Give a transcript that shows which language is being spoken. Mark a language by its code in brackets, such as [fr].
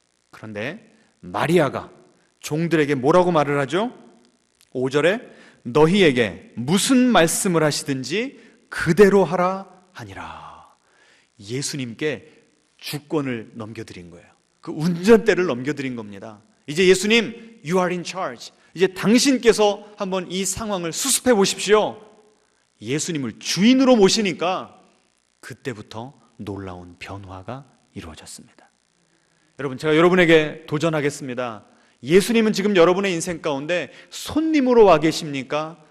[ko] 그런데 마리아가 종들에게 뭐라고 말을 하죠? 5절에 너희에게 무슨 말씀을 하시든지 그대로 하라 하니라. 예수님께 주권을 넘겨드린 거예요. 그 운전대를 넘겨드린 겁니다. 이제 [en] 예수님, you are in charge. [ko] 이제 당신께서 한번 이 상황을 수습해 보십시오. 예수님을 주인으로 모시니까 그때부터 놀라운 변화가 이루어졌습니다. 여러분, 제가 여러분에게 도전하겠습니다. 예수님은 지금 여러분의 인생 가운데 손님으로 와 계십니까?